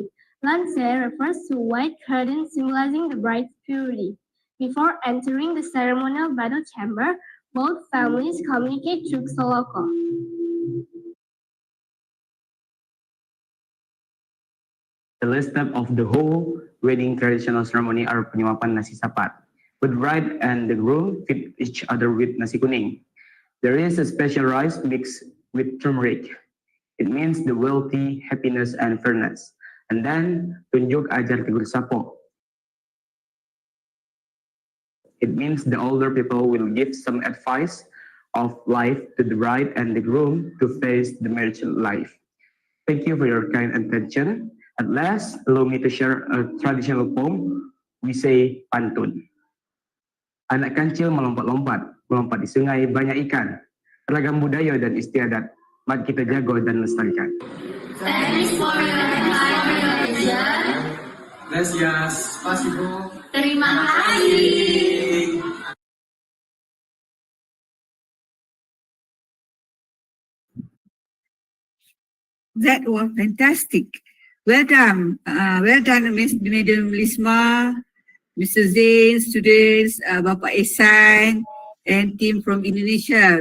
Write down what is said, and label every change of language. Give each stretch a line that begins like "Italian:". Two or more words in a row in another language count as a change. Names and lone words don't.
English: Lanse refers to white curtain symbolizing the bride's purity. Before entering the ceremonial bridal chamber, both families communicate through soloko. The last step of the whole wedding traditional ceremony are
Indonesian: penyuapan nasi sapat.
English: The bride and the groom feed each other with
Indonesian: nasi kuning.
English: There is a special rice mixed with turmeric. It means the wealthy, happiness, and fairness. And then,
Indonesian: tunjuk ajar tegur sapo.
English: It means the older people will give some advice of life to the bride and the groom to face the marriage life. Thank you for your kind attention. At last, allow me to share a traditional poem. We say pantun.
Indonesian: Anak kancil melompat-lompat, melompat di sungai banyak ikan. Ragam budaya dan istiadat, mari kita jaga dan lestarikan.
English: Thanks for your time. Gracias, spasibo.
Indonesian: Terima kasih.
English: That was fantastic. Well done, Madam Lisma, Mr. Zain, students, Bapak Ehsan, and team from Indonesia.